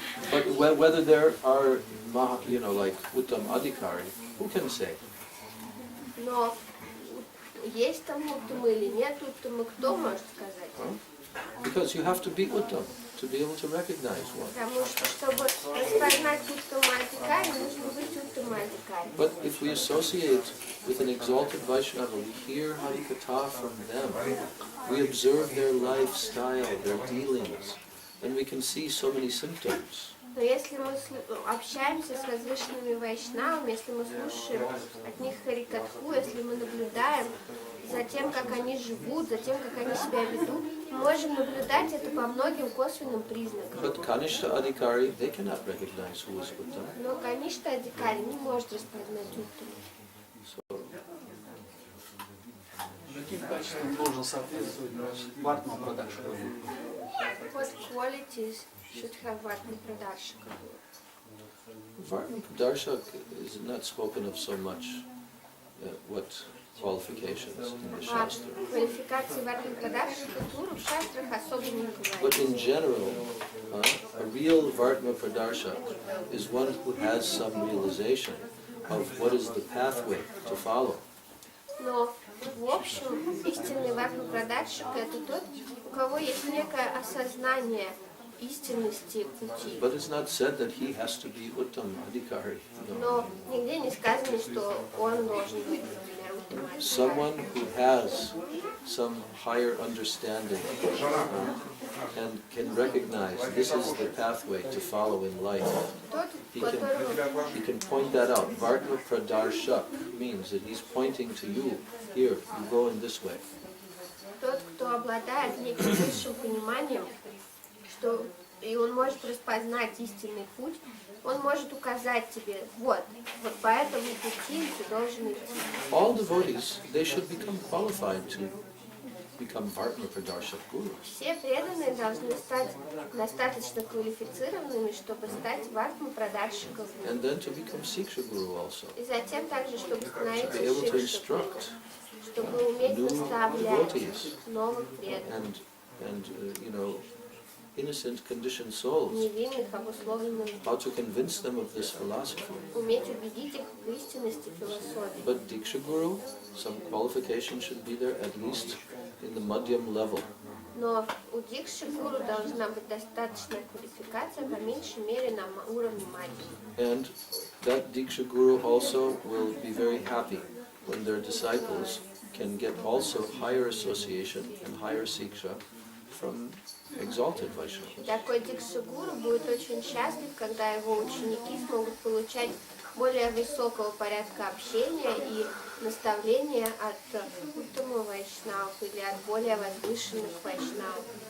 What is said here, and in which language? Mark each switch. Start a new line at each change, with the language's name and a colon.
English: But whether there are, like Uttam Adhikari, who can say?
Russian: Но есть там уттамы или нет уттамы, кто может сказать?
English: Because you have to be Uttam to be able to recognize one.
Russian: Потому что, чтобы распознать уттама адhikari, нужно быть уттама адhikari.
English: But if we associate with an exalted Vaishnava, we hear Harikatha from them, we observe their lifestyle, their dealings, and we can see so many symptoms.
Russian: Но если мы общаемся с возвышенными вайшнавами, если мы слушаем от них харикатху, если мы наблюдаем за тем, как они живут, за тем, как они себя ведут, мы можем наблюдать это по многим косвенным признакам.
English: But Kanishta Adhikari, they cannot recognize who is Uttam.
Russian: Но Каништа Адхикари не может распознать уттаму. Каким качествам должен соответствовать Падманабха?
English: What qualities should have Vatma Pradarshaka? Vartman Pradarshak is not spoken of so much, what qualifications in the Shastra.
Russian: Квалификации Ватма Прадаршика Гуру в шастрах особо не
English: But in
Russian: говорится.
English: general, a real Vartma Pradarshak is one who has some realization of what is the pathway to follow.
Russian: Но в общем, истинный Ватма Прадаршика это тот, у кого есть некое осознание истинности пути.
English: But it's not said that he has to be Uttam Adhikari. No.
Russian: Но нигде не сказано, что он должен быть, например, Уттамадхикари.
English: Someone who has some higher understanding and can recognize this is the pathway to follow in life. He can point that out. Vartma Pradarshak means that he's pointing to you. Here, you go in this way.
Russian: Тот, кто обладает неким высшим пониманием, что и он может распознать истинный путь, он может указать тебе, вот по этому пути ты должен идти.
English: All devotees, they should become qualified to become Vartma Pradarshak gurus.
Russian: Все преданные должны стать достаточно квалифицированными, чтобы стать Вартма Прадаршиком.
English: And then to become Siksha Guru also.
Russian: И затем также, чтобы
English: To
Russian: становиться
English: be able to
Russian: Шикшей,
English: instruct
Russian: чтобы уметь
English: new
Russian: наставлять
English: devotees
Russian: новых преданных,
English: and innocent conditioned souls,
Russian: невинных, обусловленных,
English: how to convince them of this philosophy.
Russian: уметь убедить их в истинности философии.
English: But Diksha Guru, some qualification should be there at least in the Madhyam level.
Russian: Но у Дикши Гуру должна быть достаточная квалификация, по меньшей мере, на уровне магии.
English: And that Diksha Guru also will be very happy when their disciples can get also higher association and higher Siksha from exalted Vaishnavas.
Russian: Такой Дикши Гуру будет очень счастлив, когда его ученики смогут получать более высокого порядка общения и наставления от уттама вайшнавов или от более возвышенных вайшнавов.